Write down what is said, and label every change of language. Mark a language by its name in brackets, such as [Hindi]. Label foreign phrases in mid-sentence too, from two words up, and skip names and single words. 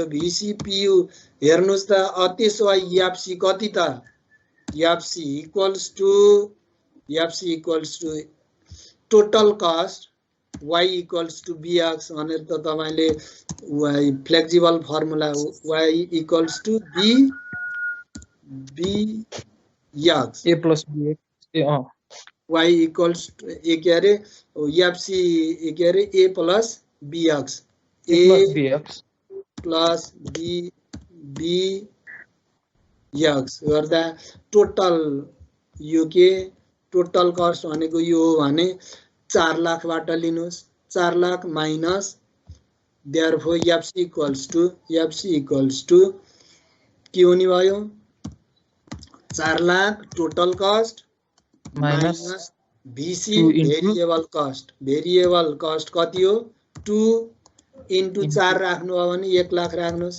[Nepali] VCPU हेर्नुस् त, त्यसो भए याप्सी कति त, याप्सी [English] equals to total cost y equals to bx [Nepali] भनेर त तपाईले [English] flexible formula y equals to bx A plus BX y equals a [Nepali] के अरे याप्सी के अरे [English] a plus bx [Nepali] BX [English] plus bx [Nepali] गर्दा टोटल यो के [English] total cost [Nepali] भनेको यो हो भने 4 लाखबाट लिनुस्, 4 लाख [English] minus therefore [Nepali] याप्सी [English] equals to [Nepali] के हुने भयो 4 लाख [English] total cost minus VC variable cost [Nepali] कति हो 2 इन्टु 4 राख्नु हो भने 1 लाख राख्नुस्।